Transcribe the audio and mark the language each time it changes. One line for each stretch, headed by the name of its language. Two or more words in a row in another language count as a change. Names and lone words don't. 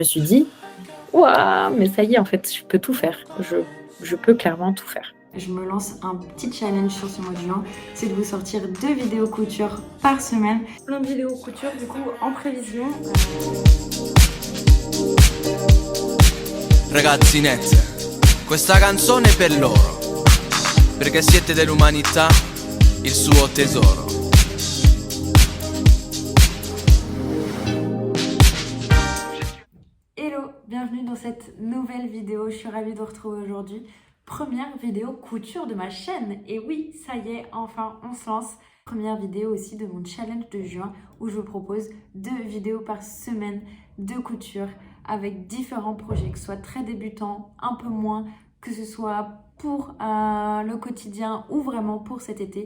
French: me suis dit: «Waouh, mais ça y est, en fait, je peux tout faire. Je peux clairement tout faire». Je me lance un petit challenge sur ce mois de juin, c'est de vous sortir 2 vidéos couture par semaine. Plein de vidéos couture du coup en prévision.
Italian: Ragazzinette, questa canzone è per loro, perché siete dell'umanità il suo tesoro.
French: Hello, bienvenue dans cette nouvelle vidéo, je suis ravie de vous retrouver aujourd'hui. Première vidéo couture de ma chaîne, et oui, ça y est, enfin on se lance. Première vidéo aussi de mon challenge de juin où je vous propose 2 vidéos par semaine de couture avec différents projets, que ce soit très débutants, un peu moins, que ce soit pour le quotidien ou vraiment pour cet été.